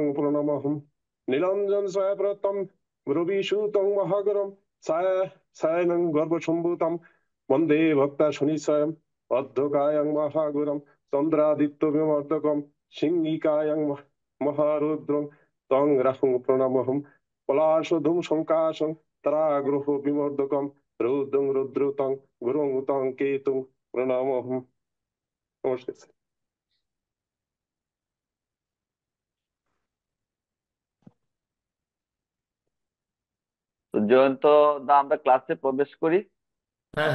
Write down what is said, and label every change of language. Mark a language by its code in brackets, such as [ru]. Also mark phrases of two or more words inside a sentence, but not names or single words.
[sa] প্রণমহম নীলাঞ্জন ছায়াপ্রতম রবিসূতং মহাগরম ছায়া ছায়ানং গর্ভসম্ভূতম বন্দে ভক্তা শনিশয়ম অর্ধকায়ং মহাগুরম চন্দ্রাদিত্য বিমর্দকম সিংহিকায়ং মহারুদ্রং তং রাহুং প্রণমহম পলাশধূম শঙ্কাশং তরাগ্রহ বিমর্দকম রৌদ্রং রুদ্রতং গুরুং তং কেতুং প্রণমহম। [bn] নমস্কার স্যার। তো জয়ন্ত দা, আমরা ক্লাসে প্রবেশ করি। হ্যাঁ,